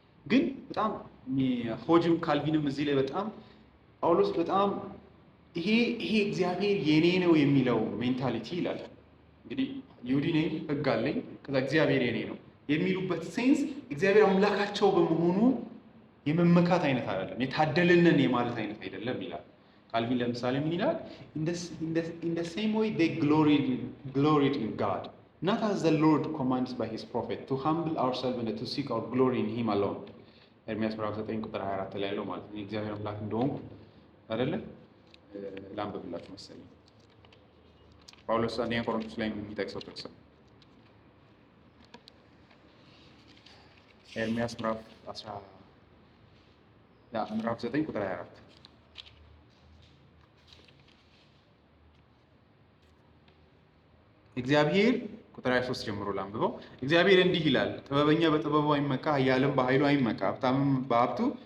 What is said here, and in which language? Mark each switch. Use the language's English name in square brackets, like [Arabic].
[Amharic] ግን በጣም ሆጅም ካልቪንም እዚህ ላይ በጣም ጳውሎስ በጣም ይሄ እግዚአብሔር የኔ ነው የሚለው ሜንታሊቲ ይላል። እንግዲህ ይሁዲ ነኝ ህግ አለኝ ከዛ እግዚአብሔር የኔ ነው የሚሉበት ሴንስ እግዚአብሔር አምላካቸው በመሆኑ የመመካት አይነት አይደለም፣ የታደልነን የማለት አይነት አይደለም ይላል። ካልቪን ለምሳሌ ምን ይላል? [English] in the same way they gloried in God, not as the Lord commands by his prophet to humble ourselves and to seek our glory in him alone. [Amharic] ኤርምያስ ምዕራፍ 9 ቁጥር 24 ላይ ያለው ማለት ነው። እግዚአብሔር አምላክ እንደሆንኩ አይደለ? ላንብብላችሁ መሰለኝ። ጳውሎስ አንደኛ ቆሮንቶስ ላይ የሚጠቅሰው ጥቅስ ነው። ኤርምያስ ምዕራፍ 9 ቁጥር 24 እግዚአብሔር ቁጥር 23 ጀምሮ ላንብበው። እግዚአብሔር እንዲህ ይላል፣ ጥበበኛ በጥበቡ አይመካ፣ ኃያልም በኃይሉ አይመካ፣ ሀብታምም በሀብቱ